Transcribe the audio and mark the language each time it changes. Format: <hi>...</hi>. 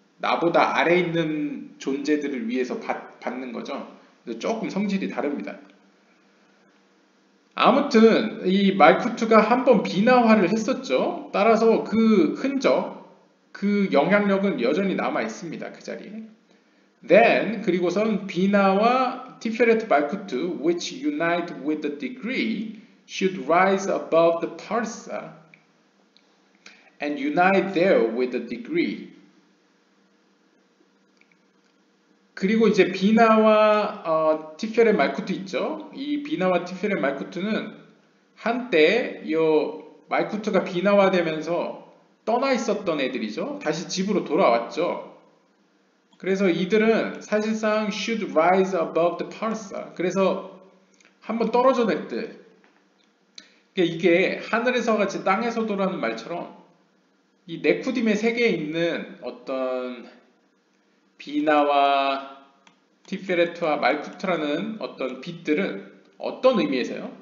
<ko>나보다 아래 있는 존재들을 위해서 받는 거죠. 그래서 조금 성질이 다릅니다. 아무튼 이 말쿠트가 한번 비나화를 했었죠. 따라서 그 흔적, 그 영향력은 여전히 남아 있습니다. 그 자리에.</ko> <en>Then</en> <ko>그리고선 비나와 티페레트 말쿠트</ko> <en>which unite with the degree should rise above the parsa and unite there with the degree.</en> <ko>그리고 이제 비나와 티페레 말쿠트 있죠. 이 비나와 티페레 말쿠트는 한때 이 말쿠트가 비나화되면서 떠나 있었던 애들이죠. 다시 집으로 돌아왔죠. 그래서 이들은 사실상</ko> <en>should rise above the parsa.</en> <ko>그래서 한번 떨어져 냈대. 이게 하늘에서 같이 땅에서도라는 말처럼 이 네쿠딤의 세계에 있는 어떤 비나와 티페레트와 말쿠트라는 어떤 빛들은 어떤 의미에서요?</ko>